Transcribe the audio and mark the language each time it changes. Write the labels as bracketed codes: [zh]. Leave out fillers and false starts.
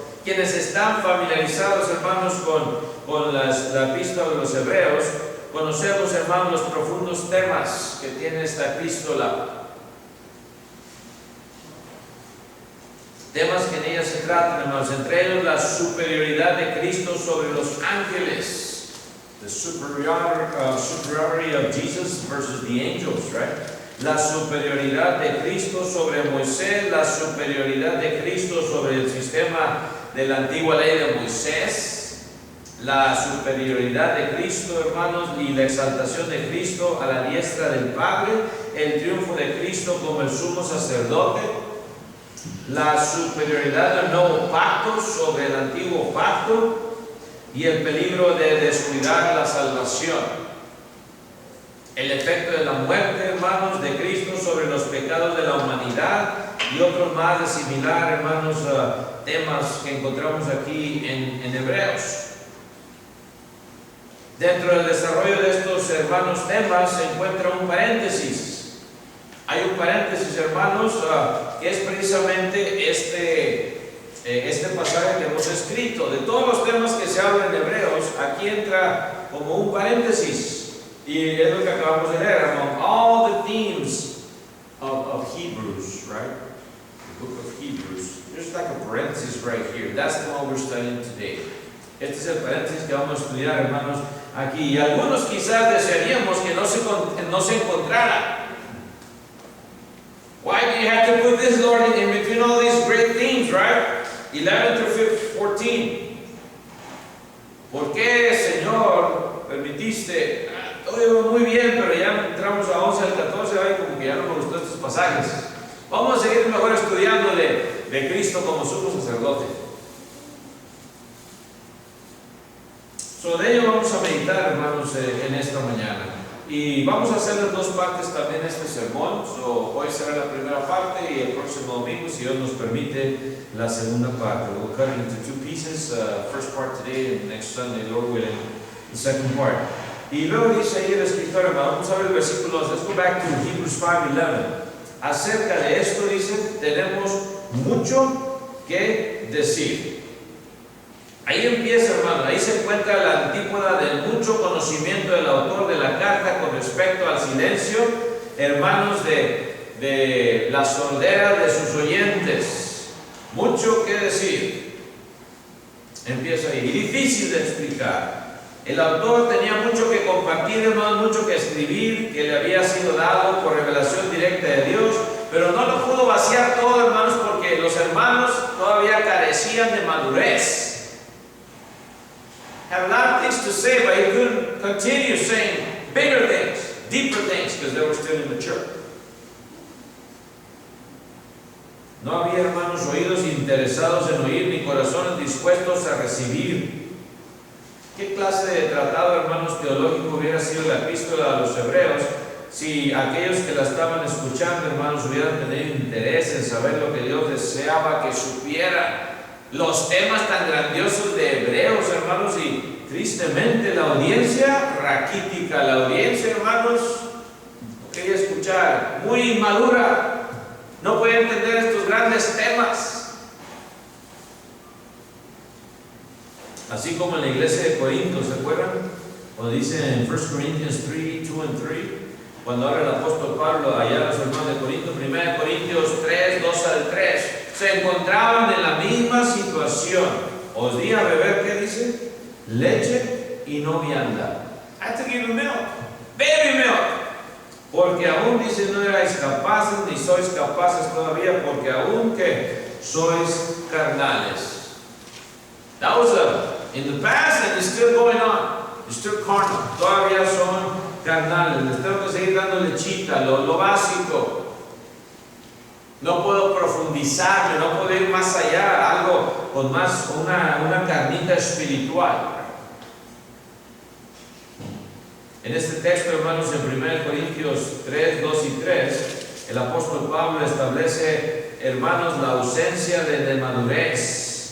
[es] Quienes están familiarizados, hermanos, con la epístola de los Hebreos, conocemos, hermanos, los profundos temas que tiene esta epístola. Temas que en ella se tratan, hermanos, entre ellos la superioridad de Cristo sobre los ángeles. [en] The superiority of Jesus versus the angels, right? [es] La superioridad de Cristo sobre Moisés, la superioridad de Cristo sobre el sistema de la antigua ley de Moisés, la superioridad de Cristo, hermanos, y la exaltación de Cristo a la diestra del Padre, el triunfo de Cristo como el sumo sacerdote, la superioridad del nuevo pacto sobre el antiguo pacto y el peligro de descuidar la salvación. El efecto de la muerte, hermanos, de Cristo sobre los pecados de la humanidad y otros más de similar, hermanos, temas que encontramos aquí en Hebreos. Dentro del desarrollo de estos, hermanos, temas se encuentra un paréntesis. Hay un paréntesis, hermanos, que es precisamente este pasaje que hemos escrito. De todos los temas que se hablan en Hebreos, aquí entra como un paréntesis. Y es lo que acabamos de leer. [en] Among all the themes of Hebrews, right? The book of Hebrews. There's like a parenthesis right here. That's the one we're studying today. [es] Este es el paréntesis que vamos a estudiar, hermanos, aquí. Y algunos quizás desearíamos que no se encontrara. [en] Why do you have to put this, Lord, in between all these great themes, right? 11 through 14. [es] ¿Por qué, Señor, permitiste? Todo iba muy bien, pero ya entramos a 11 al 14, ay, como que ya no me gustó estos pasajes. Vamos a seguir mejor estudiando de Cristo como sumo sacerdote. De ello vamos a meditar, hermanos, en esta mañana. Y vamos a hacer en dos partes también este sermón. Hoy será la primera parte y el próximo domingo, si Dios nos permite, la segunda parte. [en] We'll cut it into two pieces. First part today and next Sunday, Lord willing, the second part. [es] Y luego dice ahí el escritor, vamos a ver el versículo 2. [en] Let's go back to Hebrews 5:11. [es] Acerca de esto dice, tenemos mucho que decir. Ahí empieza, hermano, ahí se encuentra la antípoda del mucho conocimiento del autor de la carta con respecto al silencio, hermanos, de la sordera de sus oyentes. Mucho que decir. Empieza ahí. Y difícil de explicar. El autor tenía mucho que compartir, hermanos, mucho que escribir, que le había sido dado por revelación directa de Dios, pero no lo pudo vaciar todo, hermanos, porque los hermanos todavía carecían de madurez. [en] Had a lot of things to say, but he couldn't continue saying bigger things, deeper things, because they were still immature. [es] No había, hermanos, oídos interesados en oír, ni corazones dispuestos a recibir. ¿Qué clase de tratado, hermanos, teológico hubiera sido la epístola a los hebreos si aquellos que la estaban escuchando, hermanos, hubieran tenido interés en saber lo que Dios deseaba que supieran? Los temas tan grandiosos de Hebreos, hermanos, y tristemente la audiencia raquítica, la audiencia, hermanos, no quería escuchar, muy inmadura, no puede entender estos grandes temas. Así como en la iglesia de Corinto, ¿se acuerdan? Cuando dice en [en] 1 Corinthians 3, 2 and 3, [es] cuando habla el apóstol Pablo allá a los hermanos de Corinto, 1 Corintios 3, 2 al 3, se encontraban en la misma situación. Os di a beber, ¿qué dice? Leche y no vianda. [en] I have to give you milk, baby milk. [es] Porque aún, dice, no erais capaces, ni sois capaces todavía, porque aún que sois carnales. [en] That was in the past, and it's still going on. It's still carnal. [es] Todavía son carnales. Les tengo que seguir dando lechita, lo básico. No puedo profundizarme, no puedo ir más allá, algo con más, una carnita espiritual. En este texto, hermanos, en 1 Corintios 3, 2 y 3, el apóstol Pablo establece, hermanos, la ausencia de madurez.